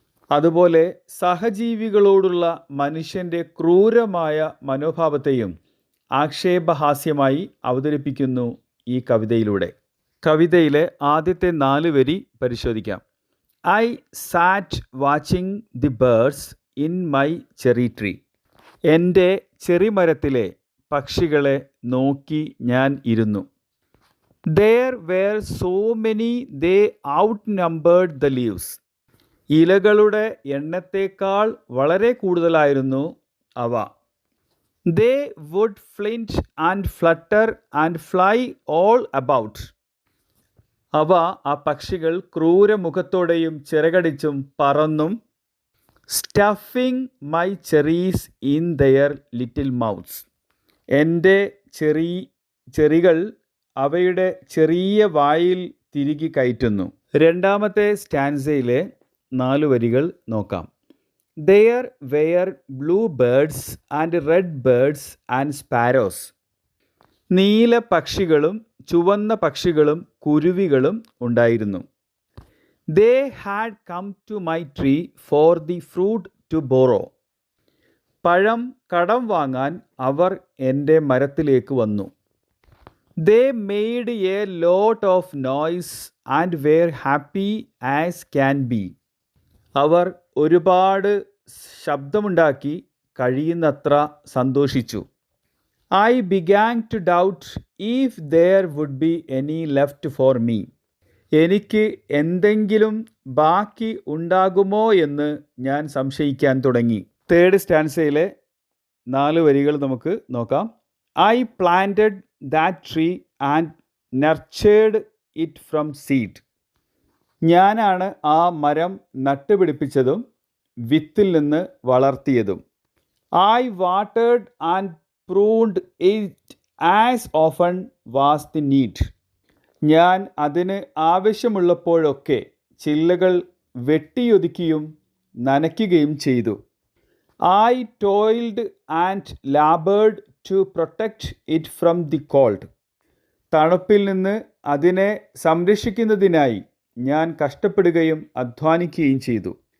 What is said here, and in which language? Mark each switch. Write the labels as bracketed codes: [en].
[ml] അതുപോലെ സഹജീവികളോടുള്ള മനുഷ്യൻ്റെ ക്രൂരമായ മനോഭാവത്തെയും ആക്ഷേപഹാസ്യമായി അവതരിപ്പിക്കുന്നു ഈ കവിതയിലൂടെ. കവിതയിലെ ആദ്യത്തെ 4 വരി പരിശോധിക്കാം. [en] I sat watching the birds in my cherry tree. [ml] എൻ്റെ ചെറിമരത്തിലെ പക്ഷികളെ നോക്കി ഞാൻ ഇരുന്നു. [en] There were so many they outnumbered the leaves. [ml] ഇലകളുടെ എണ്ണത്തേക്കാൾ വളരെ കൂടുതലായിരുന്നു അവ. [en] They would flint and flutter and fly all about. [ml] ആ പക്ഷികൾ ക്രൂരമുഖത്തോടെയും ചിറകടിച്ചും പറന്നും [en] Stuffing my cherries in their little mouths. [ml] എൻ്റെ ചെറികൾ അവയുടെ ചെറിയ വായിൽ തിരികെ കയറ്റുന്നു. രണ്ടാമത്തെ സ്റ്റാൻസയിലെ 4 വരികൾ നോക്കാം. [en] There were blue birds and red birds and sparrows. [ml] നീല പക്ഷികളും ചുവന്ന പക്ഷികളും കുരുവികളും ഉണ്ടായിരുന്നു. [en] They had come to my tree for the fruit to borrow. [ml] പഴം കടം വാങ്ങാൻ അവർ എൻ്റെ മരത്തിലേക്ക് വന്നു. [en] They made a lot of noise and were happy as can be. [ml] അവർ ഒരുപാട് ശബ്ദമുണ്ടാക്കി കഴിയുന്നത്ര സന്തോഷിച്ചു. [en] I began to doubt if there would be any left for me. [ml] എനിക്ക് എന്തെങ്കിലും ബാക്കി ഉണ്ടാകുമോ എന്ന് ഞാൻ സംശയിക്കാൻ തുടങ്ങി. തേർഡ് സ്റ്റാൻസയിലെ 4 വരികൾ നമുക്ക് നോക്കാം. [en] I planted that tree and nurtured it from seed. [ml] ഞാനാണ് ആ മരം നട്ടുപിടിപ്പിച്ചതും വിത്തിൽ നിന്ന് വളർത്തിയതും. [en] I watered and pruned it as often was the need. [ml] ഞാൻ അതിന് ആവശ്യമുള്ളപ്പോഴൊക്കെ ചില്ലകൾ വെട്ടിയൊതുക്കിയും നനയ്ക്കുകയും ചെയ്തു. [en] I toiled and labored to protect it from the cold. [ml] തണുപ്പിൽ നിന്ന് അതിനെ സംരക്ഷിക്കുന്നതിനായി ഞാൻ കഷ്ടപ്പെടുകയും അധ്വാനിക്കുകയും ചെയ്തു.